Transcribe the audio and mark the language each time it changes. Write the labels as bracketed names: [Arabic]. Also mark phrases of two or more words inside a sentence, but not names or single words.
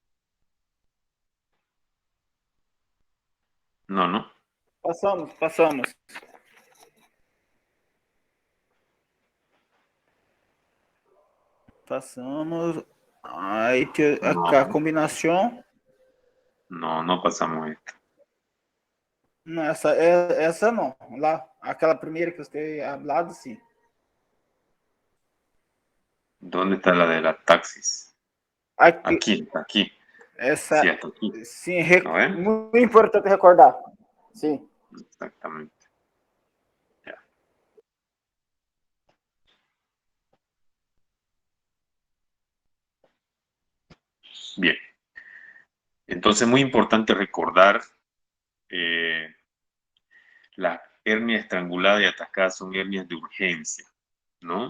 [Spanish] No, ¿no? [Portuguese] Passamos. Passamos. Aí a [Spanish] No, [Portuguese] combinação. [Spanish] no pasamos esto. [Portuguese] Não, essa não. Lá, aquela primeira que você hablado, sim. [Spanish] ¿Dónde está la de la taxis? [Portuguese] Aqui, [Spanish] Aquí. Sí, [Portuguese] essa, [Spanish] hasta aquí. [Portuguese] sim, [Spanish] ¿No ven? [Portuguese] muito importante recordar. Sim. [Spanish] Exactamente. Ya. Bien. Entonces, muy importante recordar las hernias estranguladas y atascadas son hernias de urgencia, ¿no?